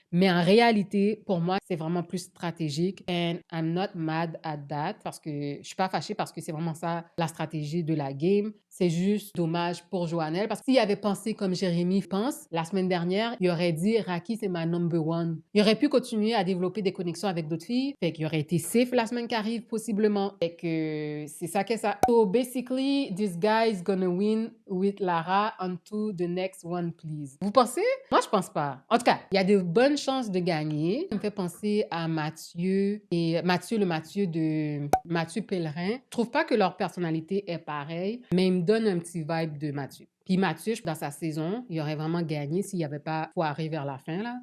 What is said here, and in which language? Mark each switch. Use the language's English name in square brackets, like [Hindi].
[French] Mais en réalité, pour moi, c'est vraiment plus stratégique. [English] And I'm not mad at that [French] parce que je suis pas fâchée parce que c'est vraiment ça la stratégie de la game. C'est juste dommage pour Joannel parce que s'il avait pensé comme Jérémy pense, la semaine dernière, il aurait dit Raki, c'est ma number one. Il aurait pu continuer à développer des connexions avec d'autres filles. Fait qu'il aurait été safe la semaine qui arrive, possiblement. Fait que c'est ça que ça. [English] So basically, this guy is gonna win with Lara. On to the next one, please. [French] Vous pensez? Moi, je pense pas. En tout cas, il y a de bonnes chances de gagner. Ça me fait penser à Mathieu et le Mathieu de Mathieu Pellerin. Je trouve pas que leur personnalité est pareille, mais il me donne un petit vibe de Mathieu. Puis Mathieu, dans sa saison, il aurait vraiment gagné s'il n'y avait pas foiré vers la fin, là.